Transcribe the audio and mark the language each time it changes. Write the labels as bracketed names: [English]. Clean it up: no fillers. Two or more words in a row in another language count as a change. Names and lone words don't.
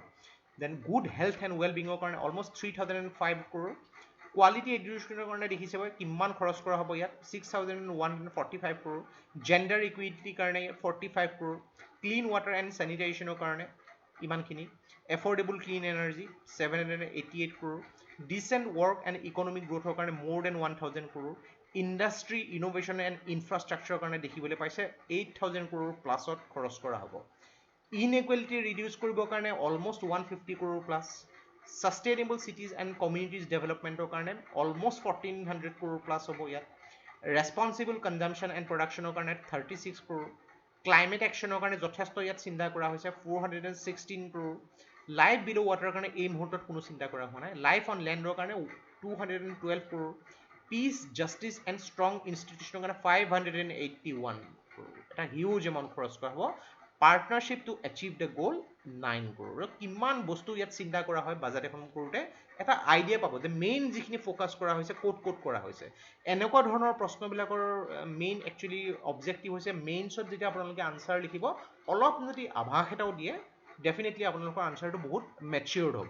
[English] then good health and well being [Assamese] কাৰণে অলমষ্ট 3,005 crore, [English] quality education [Assamese] কাৰণে দেখিছে কিমান খৰচ কৰা হ'ব ইয়াত 6,145 crore, [English] gender equity [Assamese] কাৰণে 45 crore, [English] clean water and sanitation [Assamese] কাৰণে ইমানখিনি, [English] affordable clean energy [Assamese] 788 crore, [English] Decent work and economic growthৰ কাৰণে more than 1000 crore, industry innovation and infrastructure [Assamese] কাৰণে দেখিবলৈ পাইছে [English] 8000 crore [Assamese] প্লাছত খৰচ কৰা হ'ব। [English] Inequality reduce [Assamese] কৰিবৰ কাৰণে [English] almost 150 crore plus, sustainable cities and communities developmentৰ কাৰণে almost 1400 crore plus [Assamese] হ'ব ইয়াত, [English] responsible consumption and productionৰ কাৰণে 36 crore, climate actionৰ [Assamese] কাৰণে যথেষ্ট ইয়াত চিন্তা কৰা হৈছে 416 crore, [English] life below water [Assamese] কাৰণে এই মুহূৰ্তত কোনো চিন্তা কৰা হোৱা নাই, [English] life on landৰ কাৰণে 212 crore, peace, justice and strong institutionৰ কাৰণে 581 crore, এটা huge amount [Assamese] খৰচ কৰা হ'ব। [English] Partnership to achieve the goal 9 crore। [Assamese] কিমান বস্তু ইয়াত চিন্তা কৰা হয় বাজেট এখন কৰোঁতে এটা আইডিয়া পাব যে মেইন যিখিনি ফ'কাছ কৰা হৈছে ক'ত কৰা হৈছে। এনেকুৱা ধৰণৰ প্ৰশ্নবিলাকৰ [English] main actually objective [Assamese] হৈছে মেইনছত যেতিয়া আপোনালোকে আনচাৰ লিখিব অলপ যদি আভাস এটাও দিয়ে ডেফিনেটলি আপোনালোকৰ আনচাৰটো বহুত মেচিয়ৰ্ড হ'ব।